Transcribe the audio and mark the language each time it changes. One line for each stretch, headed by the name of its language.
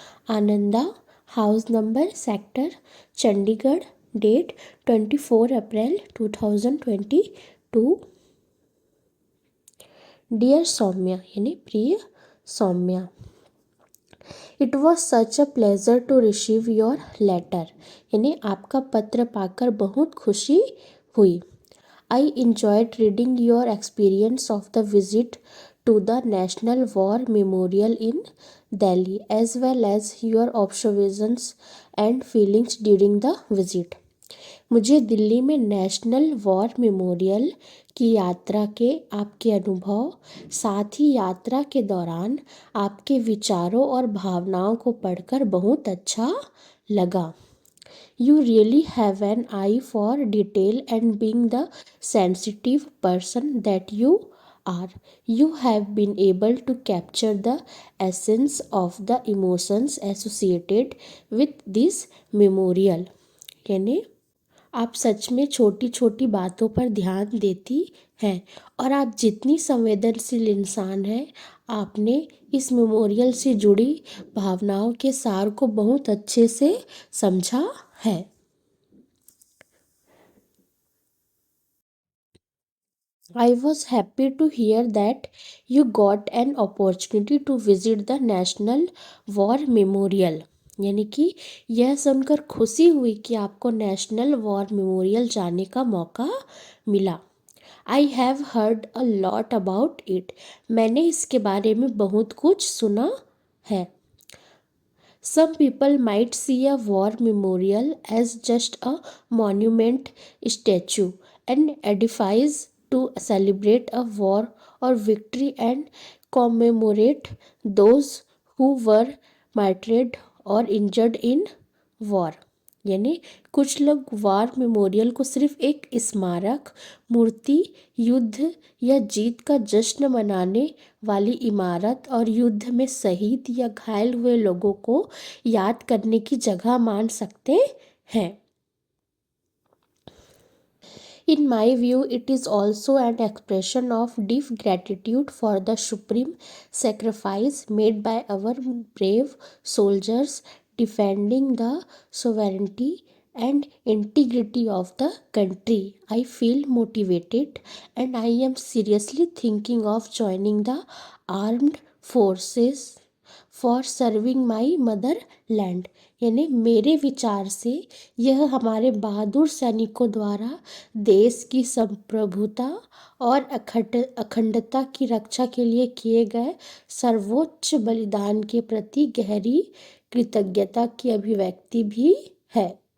Hindi: Ananda, house number, sector Chandigarh, date 24 अप्रैल 2022। Dear Saumya यानी प्रिय Saumya,
English: it was such a pleasure to receive your letter
Hindi: यानी आपका पत्र पाकर बहुत खुशी हुई।
English: I enjoyed reading your experience of the visit to the National War Memorial in Delhi as well as your observations and feelings during the visit.
Hindi: मुझे दिल्ली में national war memorial की यात्रा के आपके अनुभव, साथ ही यात्रा के दौरान आपके विचारों और भावनाओं को पढ़कर बहुत अच्छा लगा।
English: You really have an eye for detail, and being the sensitive person that you are, you have been able to capture the essence of the emotions associated with this memorial.
Hindi: यानी आप सच में छोटी छोटी बातों पर ध्यान देती हैं और आप जितनी संवेदनशील इंसान हैं, आपने इस मेमोरियल से जुड़ी भावनाओं के सार को बहुत अच्छे से समझा है।
English: I was happy to hear that you got an opportunity to visit the National War Memorial.
Hindi: यानी कि यह सुनकर खुशी हुई कि आपको नेशनल वॉर मेमोरियल जाने का मौका मिला।
English: I have heard a lot about it.
Hindi: मैंने इसके बारे में बहुत कुछ सुना है।
English: Some people might see a war memorial as just a monument statue and edifice to celebrate a war or victory and commemorate those who were martyred or injured in war.
Hindi: यानी कुछ लोग वार मेमोरियल को सिर्फ एक स्मारक, मूर्ति, युद्ध या जीत का जश्न मनाने वाली इमारत और युद्ध में शहीद या घायल हुए लोगों को याद करने की जगह मान सकते हैं।
English: In my view, it is also an expression of deep gratitude for the supreme sacrifice made by our brave soldiers defending the sovereignty and integrity of the country. I feel motivated and I am seriously thinking of joining the armed forces for serving my motherland.
Hindi: यानी मेरे विचार से यह हमारे बहादुर सैनिकों द्वारा देश की संप्रभुता और अखंडता की रक्षा के लिए किए गए सर्वोच्च बलिदान के प्रति गहरी कृतज्ञता की अभिव्यक्ति भी है।